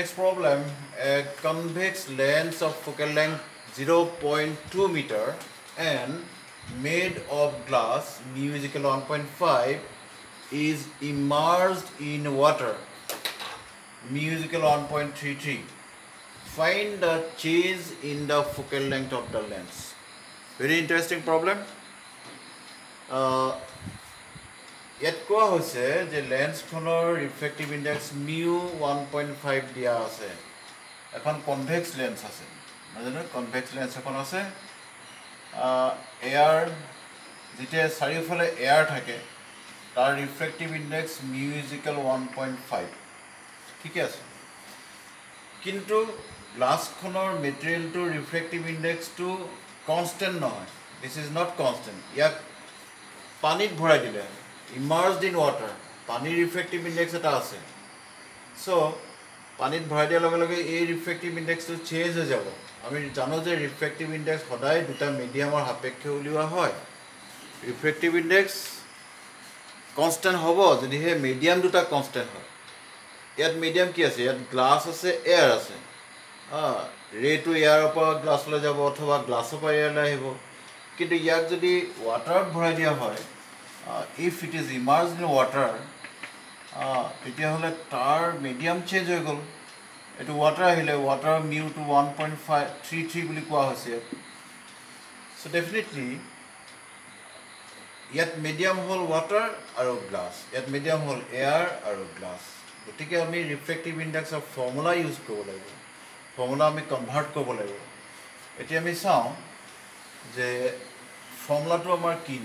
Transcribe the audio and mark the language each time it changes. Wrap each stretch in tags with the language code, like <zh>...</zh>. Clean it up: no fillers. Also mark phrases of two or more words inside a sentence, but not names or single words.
<en>next problem a convex lens of focal length 0.2 meter and made of glass mu is equal to 1.5 is immersed in water mu is equal to 1.33 find the change in the focal length of the lens very interesting problem</en> <as>yet কোৱা হৈছে যে লেন্স খনৰ</as> <en>refractive index mu 1.5</en> <as>দিয়া আছে এখন</as> <en>convex lens</en> <as>আছে মানে</as> <en>convex lens</en> <as>এখন আছে এয়াৰ যেতে চাৰিওফালে এয়াৰ থাকে তাৰ</as> <en>refractive index mu is equal 1.5</en> <as>ঠিক আছে কিন্তু গ্লাস খনৰ মেটেৰিয়েলটো</as> <en>refractive index constant</en> <as>নহয়</as> <en>This is not constant.</en> <as>ইয়াক পানীত ভৰাই দিলে</as> <en>immersed in water</en> <as>পানীৰ</as> <en>refractive index</en> <as>এটা আছে সো পানীত ভৰাই দিয়াৰ লগে লগে এই</as> <en>refractive index change</en> <as>হৈ যাব আমি জানো যে</as> <en>refractive index</en> <as>সদায় দুটা মিডিয়ামৰ সাপেক্ষে উলিওৱা হয়</as> <en>refractive index constant</en> <as>হ'ব যদিহে মিডিয়াম দুটা কনষ্টেণ্ট হয় ইয়াত মিডিয়াম কি আছে ইয়াত গ্লাছ আছে এয়াৰ আছে ৰেটো এয়াৰৰ পৰা গ্লাছলৈ যাব অথবা গ্লাছৰ পৰা এয়াৰলৈ আহিব কিন্তু ইয়াক যদি ৱাটাৰত ভৰাই দিয়া হয়</as> <en>if it is immersed in water</en> <as>তেতিয়াহ'লে তাৰ মিডিয়াম চেঞ্জ হৈ গ'ল এইটো ৱাটাৰ আহিলে ৱাটাৰৰ মিউটো 1.533 বুলি কোৱা হৈছে</as> <en>so definitely</en> <as>ইয়াত মিডিয়াম হ'ল ৱাটাৰ আৰু গ্লাছ ইয়াত মিডিয়াম হ'ল এয়াৰ আৰু গ্লাছ গতিকে আমি</as> <en>refractive index formula use</en> <as>কৰিব লাগিব ফৰ্মুলা আমি কনভাৰ্ট কৰিব লাগিব এতিয়া আমি চাওঁ যে ফৰ্মুলাটো আমাৰ কিনো</as>